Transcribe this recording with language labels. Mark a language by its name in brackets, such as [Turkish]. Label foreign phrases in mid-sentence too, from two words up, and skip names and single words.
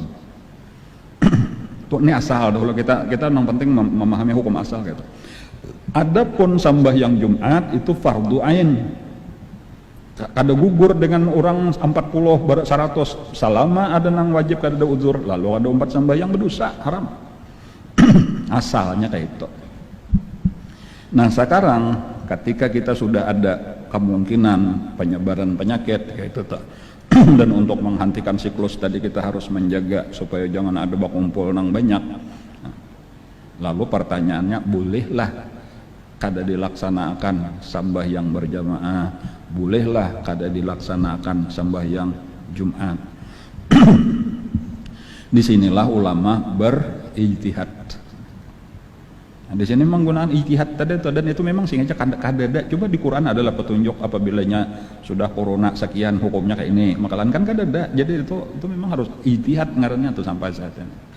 [Banjar] Tuh ini asal dulu kita nang penting memahami hukum asal gitu. [Indonesian] Adapun sembahyang Jumat itu fardu ain. [Banjar] Kada gugur dengan orang 40 100 selama ada nang wajib kada ada uzur, lalu ada 4 sembahyang berdosa haram. Asalnya kayak itu. Nah sekarang ketika kita sudah ada kemungkinan penyebaran penyakit kayak itu tak, dan untuk menghentikan siklus tadi kita harus menjaga supaya jangan ada bakumpul nang banyak. Nah, lalu pertanyaannya, bolehlah kada dilaksanakan sembahyang berjamaah, bolehlah kada dilaksanakan sembahyang Jumat. [Indonesian] Disinilah ulama berijtihad. [Banjar] Nah, di sini menggunakan ijtihad tadi dan itu memang sengaja kada. Coba di Quran adalah petunjuk apabila sudah corona sekian hukumnya kayak ini, makalan kan kada ada. Jadi itu memang harus ijtihad ngarannya tuh sampai saat ini.